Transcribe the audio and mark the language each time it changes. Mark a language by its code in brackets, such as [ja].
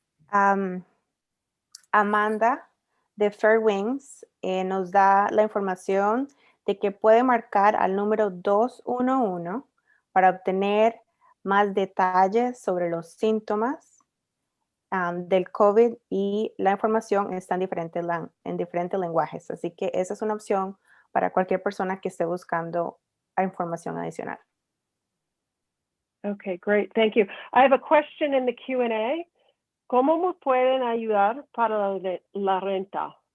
[es] Amanda de Fairwinds nos da la información de que puede marcar al número 211 para obtener más detalles sobre los síntomas del COVID, y la información está en diferentes lenguajes. Así que esa es una opción para cualquier persona que esté buscando información adicional. [en] Okay, great. Thank you. I have a question in the Q&A. [es] ¿Cómo me pueden ayudar para la renta?